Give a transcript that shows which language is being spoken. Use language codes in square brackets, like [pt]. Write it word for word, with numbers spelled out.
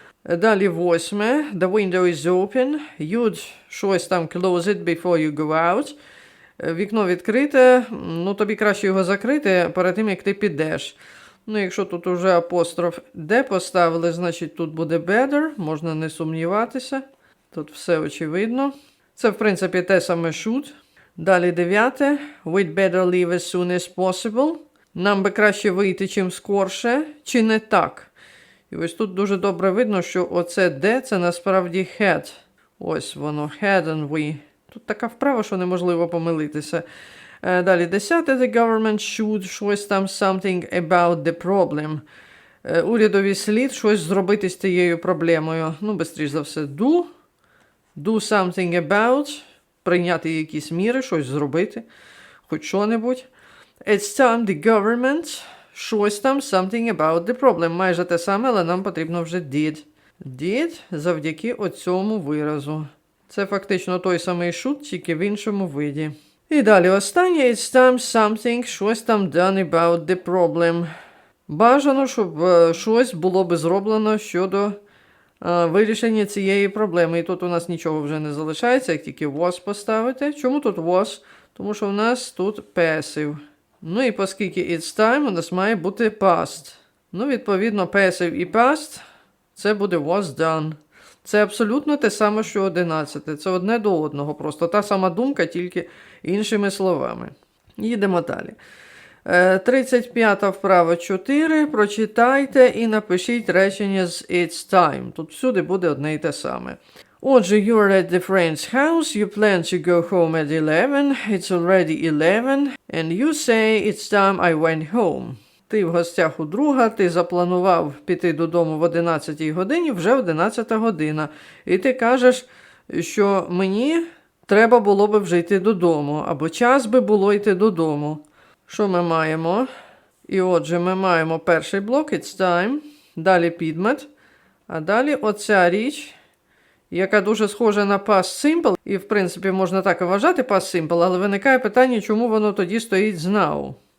[uk] Е, Далі восьме, [en] the window is open, you'd [uk] щось там [en] close it before you go out. [uk] Е, Вікно відкрите, ну тобі краще його закрити перед тим, як ти підеш. Ну, якщо тут уже апостроф де поставили, значить тут буде better, можна не сумніватися. Тут все очевидно. Це, в принципі, те саме should. Далі дев'яте. [en] We'd better leave as soon as possible. [uk] Нам би краще вийти чим скорше, чи не так? І ось тут дуже добре видно, що оце де, це насправді had. Ось воно, had and we. Тут така вправа, що неможливо помилитися. Е, Далі десяте. [en] The government should [uk] щось там [en] something about the problem. [uk] Е, Урядові слід щось зробити з тією проблемою. Ну, бистріш за все, do. [en] Do something about. [uk] Прийняти якісь міри, щось зробити. Хоч що-небудь. [en] It's time the government. [uk] Щось там [en] something about the problem. [uk] Майже те саме, але нам потрібно вже did. Did завдяки оцьому виразу. Це фактично той самий should, тільки в іншому виді. І далі останнє [en] it's time something, [uk] щось там [en] done about the problem. [uk] Бажано, щоб е, щось було би зроблено щодо е, вирішення цієї проблеми. І тут у нас нічого вже не залишається, як тільки was поставити. Чому тут was? Тому що у нас тут passive. Ну і оскільки it's time, у нас має бути past. Ну, відповідно, passive і past – це буде was done. Це абсолютно те саме, що одинадцяте. Це одне до одного, просто та сама думка, тільки іншими словами. Їдемо далі. Е, тридцять п'ята вправа чотири. Прочитайте і напишіть речення з It's time. Тут всюди буде одне і те саме. Отже, [en] you're at the friend's house, you plan to go home at eleven, it's already eleven, and you say it's time I went home. [uk] Ти в гостях у друга, ти запланував піти додому в одинадцятій годині, вже одинадцята година. І ти кажеш, що мені треба було би вже йти додому, або час би було йти додому. Що ми маємо? І отже, ми маємо перший блок, it's time, далі підмет, а далі оця річ, яка дуже схожа на past simple, і в принципі можна так і вважати past simple, але виникає питання, чому воно тоді стоїть з now.